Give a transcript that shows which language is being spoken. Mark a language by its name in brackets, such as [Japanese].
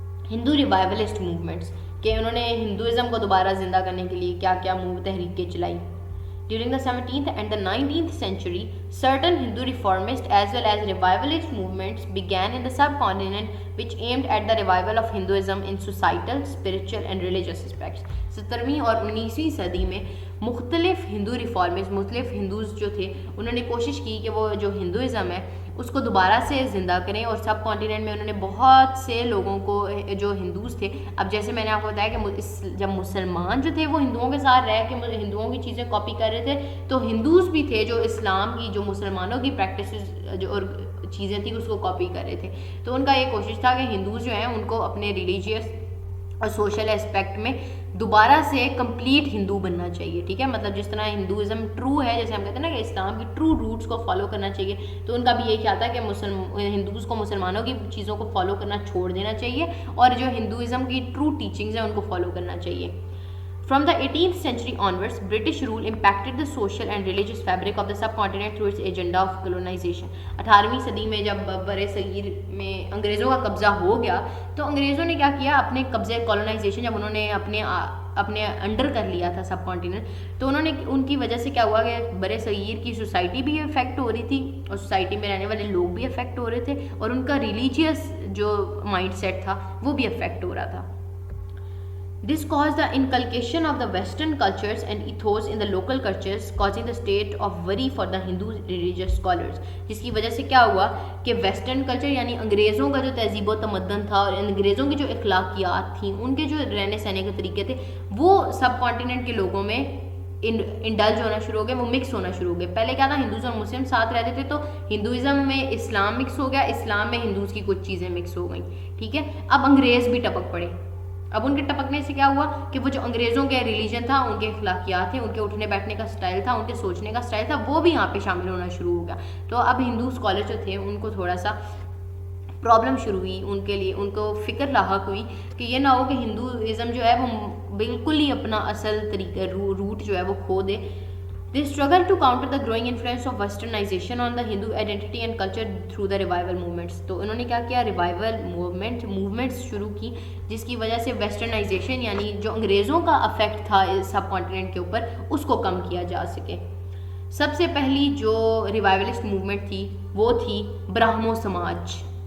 [Urdu] ہندو ریوائولسٹ movements, کہ انہوں نے ہندوازم کو دوبارہ زندہ کرنے کے لیے کیا کیا تحریکیں چلائی. [English] During the 17th and the 19th century, certain Hindu reformist as well as revivalist movements began in the subcontinent which aimed at the revival of Hinduism in societal, spiritual and religious aspects. [Urdu] 17ویں اور 19ویں صدی میں مختلف ہندو reformist, مختلف ہندوز جو تھے انہوں نے کوشش کی کہ وہ جو ہندوازم ہے اس کو دوبارہ سے زندہ کریں, اور سب کانٹیننٹ میں انہوں نے بہت سے لوگوں کو جو ہندوز تھے, اب جیسے میں نے آپ کو بتایا کہ جب مسلمان جو تھے وہ ہندوؤں کے ساتھ رہ کے ہندوؤں کی چیزیں کاپی کر رہے تھے, تو ہندوز بھی تھے جو اسلام کی, جو مسلمانوں کی پریکٹسز جو اور چیزیں تھیں اس کو کاپی کر رہے تھے. تو ان کا یہ کوشش تھا کہ ہندوز جو ہیں ان کو اپنے ریلیجیس اور سوشل اسپیکٹ میں دوبارہ سے کمپلیٹ ہندو بننا چاہیے. ٹھیک ہے, مطلب جس طرح ہندوازم ٹرو ہے, جیسے ہم کہتے ہیں نا کہ اسلام کی ٹرو روٹس کو فالو کرنا چاہیے, تو ان کا بھی یہی خیال تھا کہ ہندوز کو مسلمانوں کی چیزوں کو فالو کرنا چھوڑ دینا چاہیے, اور جو ہندوازم کی ٹرو ٹیچنگز ہیں ان کو فالو کرنا چاہیے. [English] From the 18th century onwards, British rule impacted the social and religious fabric of the subcontinent through its agenda of colonization. [Urdu] 18ویں صدی میں جب برِ صغیر میں انگریزوں کا قبضہ ہو گیا تو انگریزوں نے کیا کیا, اپنے قبضے کولونائزیشن جب انہوں نے اپنے انڈر کر لیا تھا سب کانٹیننٹ, تو انہوں نے ان کی وجہ سے کیا ہوا کہ برِ صغیر کی سوسائٹی بھی افیکٹ ہو رہی تھی, اور سوسائٹی میں رہنے والے لوگ بھی افیکٹ ہو رہے تھے, اور ان کا ریلیجیس جو مائنڈ سیٹ تھا وہ بھی افیکٹ ہو رہا تھا. [English] This caused the inculcation of the Western cultures and ethos in the local cultures, causing the state of worry for the Hindu religious scholars. [Urdu] جس کی وجہ سے کیا ہوا کہ ویسٹرن کلچر یعنی انگریزوں کا جو تہذیب و تمدن تھا اور انگریزوں کی جو اخلاقیات تھیں, ان کے جو رہنے سہنے کے طریقے تھے, وہ سب کانٹیننٹ کے لوگوں میں انڈلج ہونا شروع ہو گئے, وہ مکس ہونا شروع ہو گئے. پہلے کیا تھا, ہندوز اور مسلم ساتھ رہتے تھے, تو ہندوازم میں اسلام مکس ہو گیا, اسلام میں ہندوز کی کچھ چیزیں مکس ہو گئیں. ٹھیک ہے, اب انگریز بھی ٹپک پڑے. اب ان کے ٹپکنے سے کیا ہوا کہ وہ جو انگریزوں کے ریلیجن تھا, ان کے اخلاقیات تھے, ان کے اٹھنے بیٹھنے کا سٹائل تھا, ان کے سوچنے کا سٹائل تھا, وہ بھی یہاں پہ شامل ہونا شروع ہو گیا. تو اب ہندو اسکالر جو تھے ان کو تھوڑا سا پرابلم شروع ہوئی, ان کے لیے ان کو فکر لاحق ہوئی کہ یہ نہ ہو کہ ہندوازم جو ہے وہ بالکل ہی اپنا اصل طریقہ روٹ جو ہے وہ کھو دے. [English] They struggle to counter the growing influence of westernization on the Hindu identity and culture through the revival movements. [Urdu] تو انہوں نے کیا کیا, ریوائول موومنٹس شروع کی, جس کی وجہ سے ویسٹرنائزیشن یعنی جو انگریزوں کا افیکٹ تھا سب کانٹیننٹ کے اوپر اس کو کم کیا جا سکے. سب سے پہلی جو ریوائولسٹ موومنٹ تھی وہ تھی برہمو سماج.